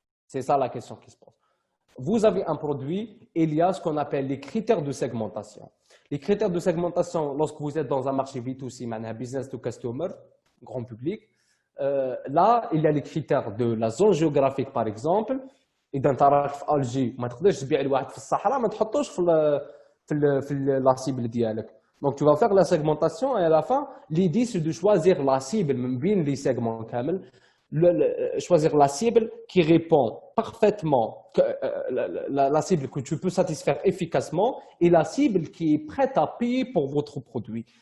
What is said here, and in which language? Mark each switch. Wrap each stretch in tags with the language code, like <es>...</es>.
<fr>C'est ça la question qui se pose. Vous avez un produit, il y a ce qu'on appelle les critères de segmentation. Les critères de segmentation, lorsque vous êtes dans un marché B2C, business to customer, grand public, là, il y a les critères de la zone géographique, par exemple.</fr> <ar>إذا أنت راك في ألجي ما تقدرش تبيع لواحد في الصحراء ما تحطوش في</ar> <fr>la cible</fr> <ar>ديالك.</ar> <fr>Donc tu vas faire la segmentation et à la fin l'idée c'est de choisir la cible</fr> <ar>من بين</ar> <fr>les segments</fr> <ar>كامل.</ar> <fr>Choisir la cible qui répond parfaitement, la cible que tu peux satisfaire efficacement et la cible qui est prête à payer pour votre produit.</fr>